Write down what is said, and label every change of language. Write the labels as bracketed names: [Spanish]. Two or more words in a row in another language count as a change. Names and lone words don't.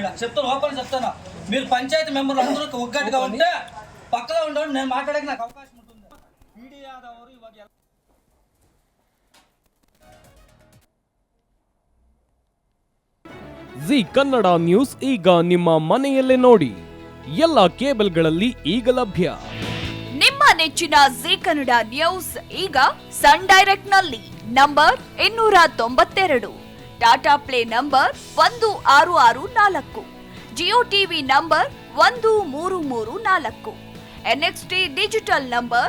[Telugu] చెప్తాను ఓపెన్ చెప్తాను, మీరు పంచాయతీ మెంబర్లు అందరూ ఒక్కటిగా ఉంటే పక్కలో ఉండడం నేను మాట్లాడక నాకు అవకాశం ఉంటుంది. [Kannada] మీడియా ಅವರು ಇವಾಗ ಜಿ ಕನ್ನಡ ನ್ಯೂಸ್ ಈಗ ನಿಮ್ಮ ಮನೆಯಲ್ಲೇ ನೋಡಿ. ಎಲ್ಲ ಕೇಬಲ್ಗಳಲ್ಲಿ ಈಗ ಲಭ್ಯ. ನಿಮ್ಮ ನೆಚ್ಚಿನ ಜಿ ಕನ್ನಡ ನ್ಯೂಸ್ ಈಗ ಸನ್ ಡೈರೆಕ್ಟ್ ನಲ್ಲಿ ನಂಬರ್ 292, ಟಾಟಾ ಪ್ಲೇ ನಂಬರ್ 1664, ಜಿಯೋ ಟಿವಿ ನಂಬರ್ 1334, NXT ಡಿಜಿಟಲ್ ನಂಬರ್